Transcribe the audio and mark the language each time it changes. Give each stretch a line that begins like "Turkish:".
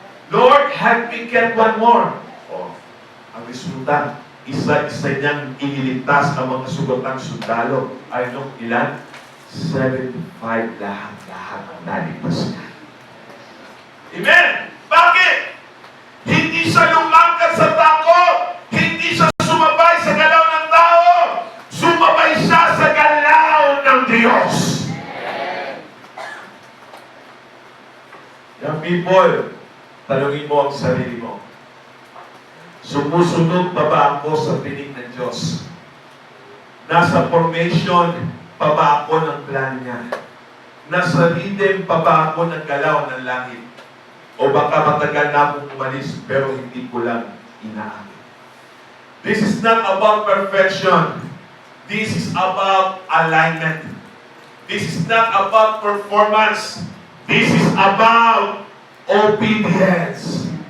English: Lord, help me get one more.
Filipino: Oh, ang resulta, isa-isa niyang iniligtas ang mga sugatang sundalo. Ay nung ilan? 75 lahat naligtas niya. Amen! Bakit? Hindi siya lumangkat sa takot. Hindi siya sumabay sa galaw ng tao. Sumabay siya sa galaw ng Diyos. Young people, tanungin mo ang sarili mo. Sumusunod pa ba ako sa pinig ng Diyos? Nasa formation pa ba ako ng plan niya? Nasa rhythm pa ba ako ng galaw ng langit? O baka matagal na akong umalis pero hindi ko lang inaakit.
English: This is not about perfection. This is about alignment. This is not about performance. This is about obedience.